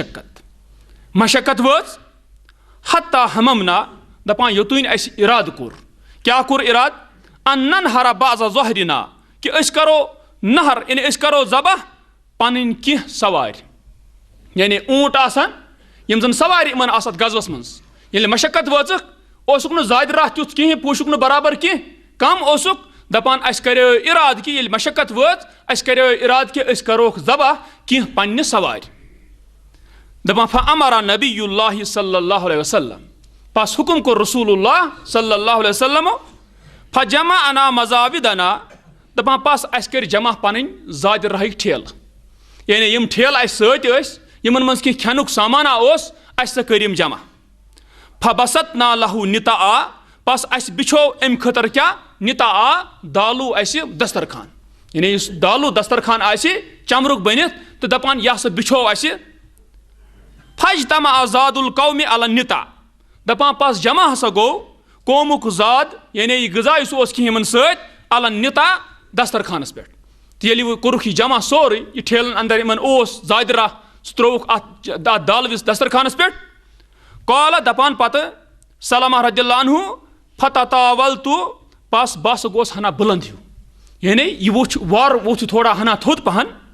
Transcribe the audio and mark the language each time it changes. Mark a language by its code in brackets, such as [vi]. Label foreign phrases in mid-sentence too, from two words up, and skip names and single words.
[ks] مشقت وٲژ [ar] حتی ہممنا [ks] دپان یوٚتانۍ اسہِ ارادٕ کوٚر کیٛاہ کوٚر ارادٕ [ar] ان ننہر بعض ظہرنا [ks] کہ أسۍ کرو نہر یعنی أسۍ کرو ذبح پنٕنۍ کینٛہہ سوارِ یعنی اونٹ آسان یم زن سوارِ یِمن آسان غزوس منٛز ییٚلہِ مشقت وٲژٕکھ اوسُکھ نہٕ زیادٕ راہ تیُتھ کِہیٖنۍ پوشُکھ نہٕ برابر کینٛہہ کم اوسُکھ دپان اسہِ کریو ارادٕ کہ ییٚلہِ مشقت وٲژ اسہِ کریو ارادٕ کہ أسۍ کروکھ ذبح کینٛہہ پننہِ سوارِ دپان [ar] فامر نبی اللہ صلی اللہ علیہ وسلم [ks] پس حکم کوٚر [ar] رسول اللہ صلی اللہ علیہ وسلم فجمعنا مزاودنا [ks] دپان پس اسہِ کٔرۍ جمع پنٕنۍ زادِ راہٕکۍ ٹھیلہٕ یعنی یم ٹھیلہٕ اسہِ سۭتۍ ٲسۍ یمن منٛز کینٛہہ کھٮ۪نُک سامانہ اوس اسہِ سا کٔرۍ یم جمع [ar] فبسطنا له نطعا [ks] پس اسہِ بِچھو امہِ خٲطرٕ کیٛاہ نطعا دالو اسہِ دسترخان یعنی یُس دالو دسترخان آسہِ چمرُک بٔنِتھ تہٕ دپان یہِ ہسا بِچھو اسہِ [ar] فاجتمع زاد القوم علی النطع [ks] دپان پس جمع ہسا گوٚو قومُک زاد یعنی یہِ غذا یُس اوس کینٛہہ یِمن سۭتۍ [ar] علی النطع [ks] دسترخانس پٮ۪ٹھ تہٕ ییٚلہِ وۄنۍ کوٚرُکھ یہِ جمع سورُے یہِ ٹھیلن اندر یِمن اوس زادِ راہ سُہ ترٛووُکھ اتھ دالوِس دسترخانس پٮ۪ٹھ قال دپان پتہٕ سلمہ [ar] رضی اللہ عنہ فتطاولت [ks] پس بس گوس ہنا بلند ہیوٗ یعنی یہِ وُچھ وارٕ ووٚتھ تھوڑا ہنا تھوٚد پہن